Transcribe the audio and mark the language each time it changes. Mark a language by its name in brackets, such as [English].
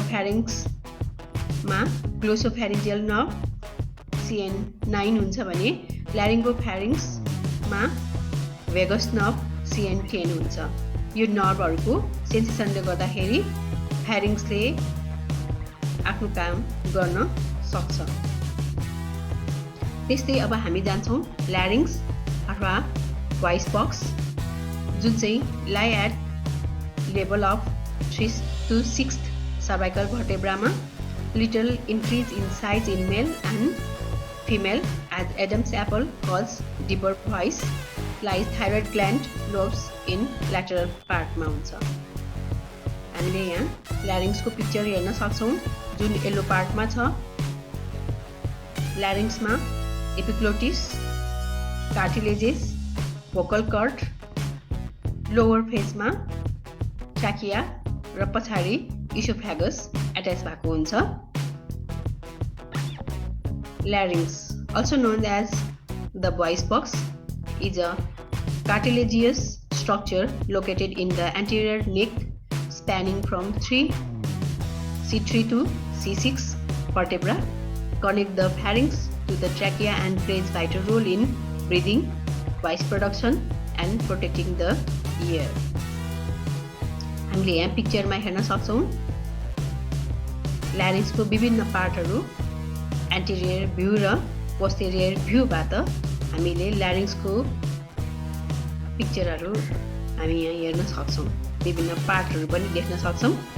[Nepali] ओरोफ्यारिङ्समा ग्लोसोफ्यारिन्जियल nerve CN9 हुन्छ भने ल्यारिङ्गोफ्यारिङ्समा vagus nerve CN10 हुन्छ। यो नर्भहरूको सेन्सेसनले गर्दाखेरि फ्यारिङ्सले आफ्नो काम गर्न सक्छ। त्यस्तै अब हामी जान्छौँ ल्यारिङ्स अथवा भोइस बक्स, जुन चाहिँ lie [English] at level of 3 to 6 cervical vertebrae, little increase in size in male and female, as Adam's apple calls deeper voice, lies thyroid gland lobes in lateral part [Nepali] मा हुन्छ। हामीले यहाँ ल्यारिङ्सको पिक्चर हेर्न सक्छौँ जुन yellow पार्टमा छ। ल्यारिङ्समा epiglottis, cartilages, vocal chord, lower फेसमा trachea र पछाडि इसोफ्यागस एट्याच भएको हुन्छ। [English] Larynx, also known as the voice box, is a cartilaginous structure located in the anterior neck, spanning from C3 to C6 vertebra, connect the pharynx to the trachea and plays vital role in breathing, voice production and protecting the ear. [Nepali] हामीले यहाँ पिक्चरमा हेर्न सक्छौँ ल्यारिङ्सको विभिन्न पार्टहरू interior view र posterior भ्यूबाट हामीले ल्यारिङ्सको पिक्चरहरू हामी यहाँ हेर्न सक्छौँ, विभिन्न पार्टहरू पनि देख्न सक्छौँ।